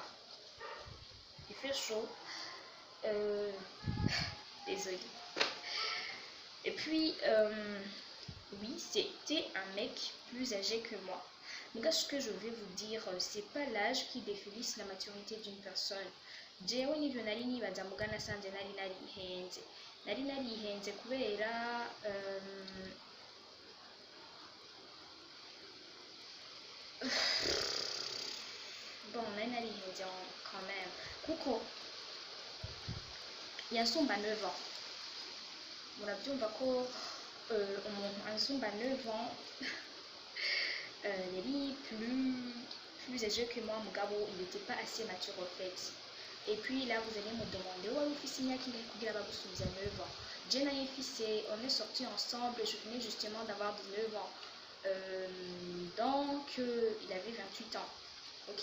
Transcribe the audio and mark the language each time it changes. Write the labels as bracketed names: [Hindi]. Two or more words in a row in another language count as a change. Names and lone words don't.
[French] Il fait chaud. Désolé. Et puis, oui, c'était un mec plus âgé que moi. Donc, ce que je vais vous dire, c'est pas l'âge qui définit la maturité d'une personne. [Rundi] Jewe nivyo nari nibaza muga nasanze nari narihenze kubera bon nari narihenze [French] quand même [Rundi] kuko yansumba 9 ans. Murabyumva ko umuntu ansumba 9 ans yari [French] plus âgé que moi, mugabo, il n'était pas assez mature en fait. Et puis là, vous allez me demander, ouais, fils qui est 9 ans. Jenna et fils, on est sortis ensemble, je venais justement d'avoir 19 ans. Donc, il avait 28 ans. Ok.